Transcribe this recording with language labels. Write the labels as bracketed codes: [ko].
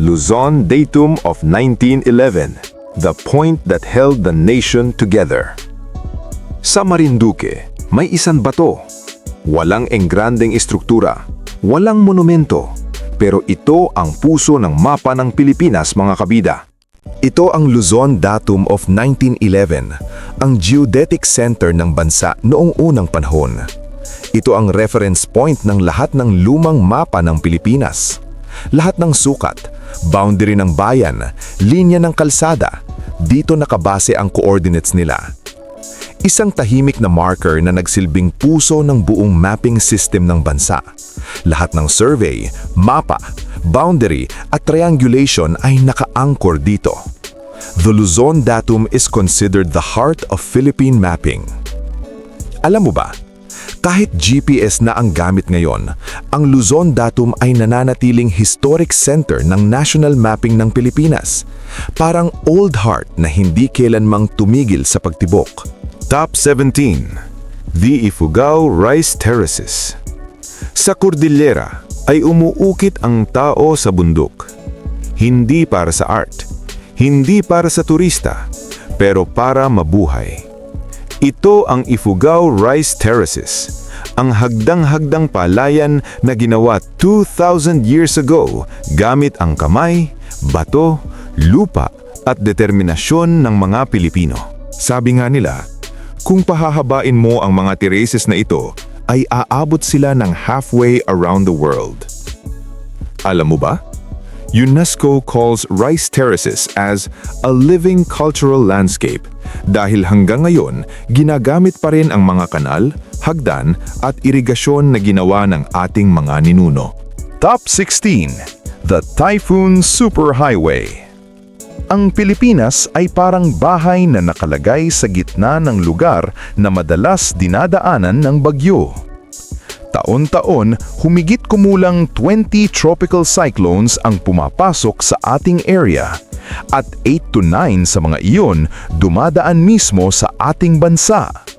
[en] Luzon Datum of 1911, the point that held the nation together. [tl] Sa Marinduque, may isang bato. Walang engrandeng istruktura, walang monumento, pero ito ang puso ng mapa ng Pilipinas, mga kabida. Ito ang Luzon Datum of 1911, ang geodetic center ng bansa noong unang panahon. Ito ang reference point ng lahat ng lumang mapa ng Pilipinas. Lahat ng sukat, boundary ng bayan, linya ng kalsada, dito nakabase ang coordinates nila. Isang tahimik na marker na nagsilbing puso ng buong mapping system ng bansa. Lahat ng survey, mapa, boundary at triangulation ay naka-anchor dito. [en] The Luzon Datum is considered the heart of Philippine mapping. [tl] Alam mo ba, kahit GPS na ang gamit ngayon, ang Luzon Datum ay nananatiling historic center ng national mapping ng Pilipinas. Parang old heart na hindi kailanmang tumigil sa pagtibok. [en] Top 17. The Ifugao Rice Terraces. [tl] Sa Cordillera ay umuukit ang tao sa bundok. Hindi para sa art, hindi para sa turista, pero para mabuhay. Ito ang Ifugao Rice Terraces, ang hagdang-hagdang palayan na ginawa 2,000 years ago gamit ang kamay, bato, lupa at determinasyon ng mga Pilipino. Sabi nga nila, kung pahahabain mo ang mga terraces na ito, ay aabot sila ng [en] halfway around the world. [tl] Alam mo ba? [en] UNESCO calls rice terraces as a living cultural landscape [tl] dahil hanggang ngayon ginagamit pa rin ang mga kanal, hagdan at irigasyon na ginawa ng ating mga ninuno. [en] Top 16. The Typhoon Superhighway. [tl] Ang Pilipinas ay parang bahay na nakalagay sa gitna ng lugar na madalas dinadaanan ng bagyo. Taon-taon, humigit kumulang 20 tropical cyclones ang pumapasok sa ating area at 8 to 9 sa mga iyon dumadaan mismo sa ating bansa.